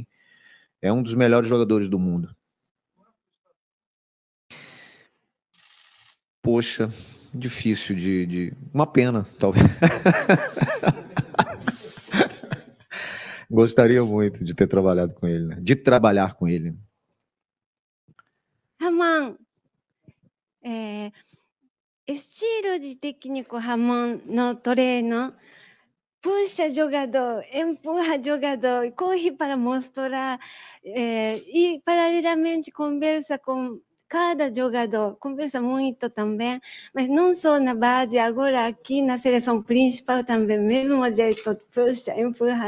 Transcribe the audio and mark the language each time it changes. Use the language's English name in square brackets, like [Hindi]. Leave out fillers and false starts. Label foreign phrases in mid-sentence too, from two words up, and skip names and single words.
[Portuguese] É um dos melhores jogadores do mundo. Poxa, difícil uma pena, talvez. Gostaria muito de ter trabalhado com ele, né? De trabalhar com ele. Ramon, スチール的に Ramon no treino puxa jogador, empurra jogador, corre para mostrar e paralelamente conversa com cada jogador conversa muito também, mas não só na base, agora aqui na seleção principal também, mesmo jeito, puxa, empurra.